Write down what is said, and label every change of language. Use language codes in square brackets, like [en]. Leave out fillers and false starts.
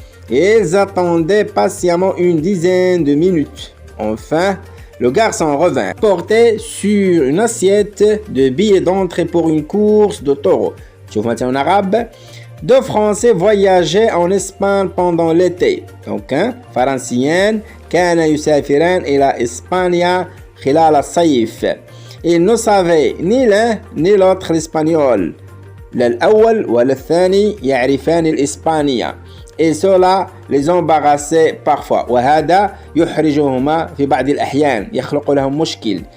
[fr] Ils attendaient patiemment une dizaine de minutes. Enfin, le garçon revint, porté sur une assiette de billets d'entrée pour une course de taureaux. شوف مثلا en arabe. Deux Français voyageaient en Espagne pendant l'été. [ar] Donc فرنسيان كان يسافران إلى إسبانيا خلال الصيف. [fr] Ils ne savaient ni l'un ni l'autre l'espagnol. [ar] لا الأول ولا الثاني يعرفان الإسبانية. [fr] Et cela les embarrassait parfois. [ar] وهذا يحرجهما في بعض الأحيان. يخلق لهم مشكل.